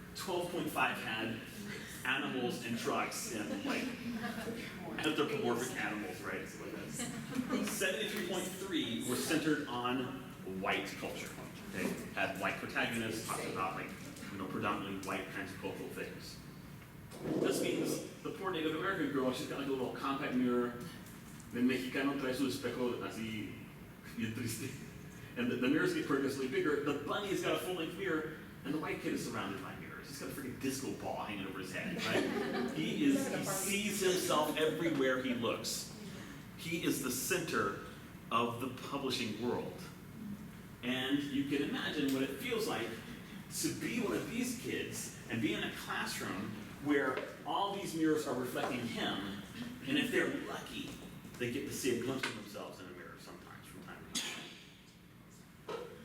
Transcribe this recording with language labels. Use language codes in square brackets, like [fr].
[en] 12.5 had animals and trucks and anthropomorphic animals, right? 73.3 were centered on white culture. They had white protagonists, talked about predominantly white kinds of cultural things. This means the poor Native American girl, she's got a little compact mirror. [es] The Mexicano trae su espejo así bien triste. [en] And the mirrors get progressively bigger. The bunny has got a full-length mirror, and the white kid is surrounded by mirrors. He's got a freaking disco ball hanging over his head, right? He sees himself everywhere he looks. He is the center of the publishing world. And you can imagine what it feels like to be one of these kids and be in a classroom where all these mirrors are reflecting him, and if they're lucky, they get to see a glimpse of themselves in a mirror sometimes from time to time.